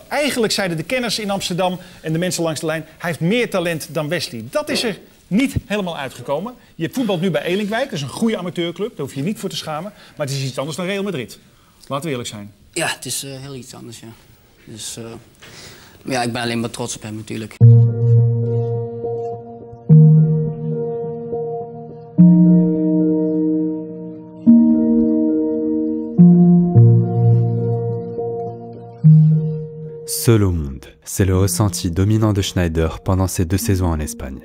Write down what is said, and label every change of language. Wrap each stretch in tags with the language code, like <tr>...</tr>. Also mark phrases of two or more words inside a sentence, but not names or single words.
<nl>Eigenlijk zeiden de kenners in Amsterdam en de mensen langs de lijn, hij heeft meer talent dan Wesley. Dat is er niet helemaal uitgekomen. Je voetbalt nu bij Elinkwijk, dat is een goede amateurclub, daar hoef je niet voor te schamen. Maar het is iets anders dan Real Madrid. Laten we eerlijk zijn. Ja, het is heel iets anders, ja. Dus maar ja, ik ben alleen maar trots op hem natuurlijk.</nl> <fr>Seul au monde, c'est le ressenti dominant de Sneijder pendant ses 2 saisons en Espagne.</fr>